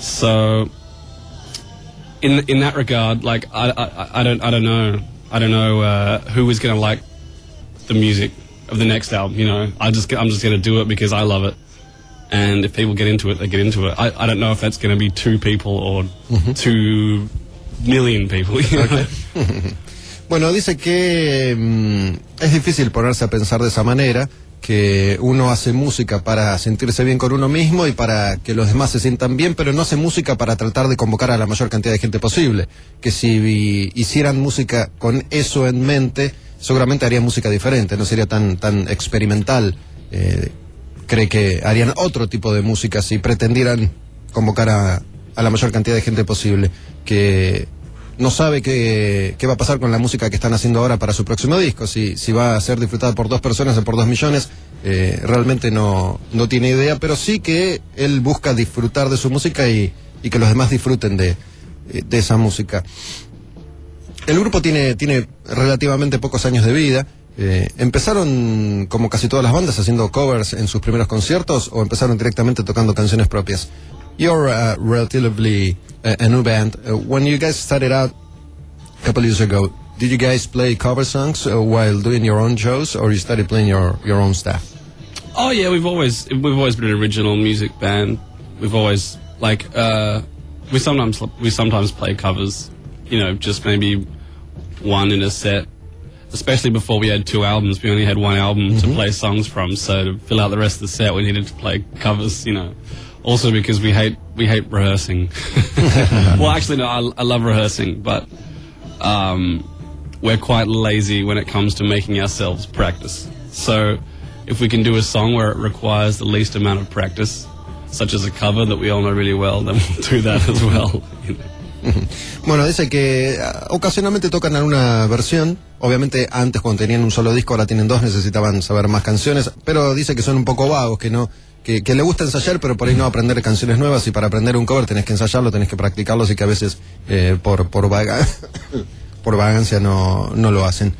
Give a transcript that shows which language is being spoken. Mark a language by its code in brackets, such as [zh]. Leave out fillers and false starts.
[en] So in that regard, like I don't know who is going to like the music of the next album, you know. I'm just going to do it because I love it, and if people get into it, they get into it. I don't know if that's going to be two people or mm-hmm. 2 million people, you know. [es] Bueno, dice que es difícil ponerse a pensar de esa manera, que uno hace música para sentirse bien con uno mismo y para que los demás se sientan bien, pero no hace música para tratar de convocar a la mayor cantidad de gente posible. Que si hicieran música con eso en mente, seguramente harían música diferente, no sería tan experimental. Cree que harían otro tipo de música si pretendieran convocar a la mayor cantidad de gente posible. Que no sabe qué va a pasar con la música que están haciendo ahora para su próximo disco, si va a ser disfrutada por 2 personas o por 2 millones, realmente no tiene idea, pero sí que él busca disfrutar de su música y que los demás disfruten de esa música. El grupo tiene relativamente pocos años de vida. ¿Empezaron, como casi todas las bandas, haciendo covers en sus primeros conciertos o empezaron directamente tocando canciones propias? [en] You're relatively a new band. When you guys started out a couple years ago, did you guys play cover songs while doing your own shows, or you started playing your own stuff? Oh yeah, we've always been an original music band. We've always we sometimes play covers, you know, just maybe one in a set. Especially before we had 2 albums, we only had 1 album mm-hmm. to play songs from. So to fill out the rest of the set, we needed to play covers, you know. Also because we hate rehearsing. Well, actually, no, I love rehearsing, but we're quite lazy when it comes to making ourselves practice. So if we can do a song where it requires the least amount of practice, such as a cover that we all know really well, then we'll do that as well. [es] Bueno, dice que ocasionalmente tocan alguna versión. Obviamente antes, cuando tenían un solo disco, ahora tienen 2, necesitaban saber más canciones. Pero dice que son un poco vagos, que no... Que le gusta ensayar, pero por ahí no aprender canciones nuevas. Y para aprender un cover tenés que ensayarlo, tenés que practicarlo. Así que a veces por vagancia no lo hacen.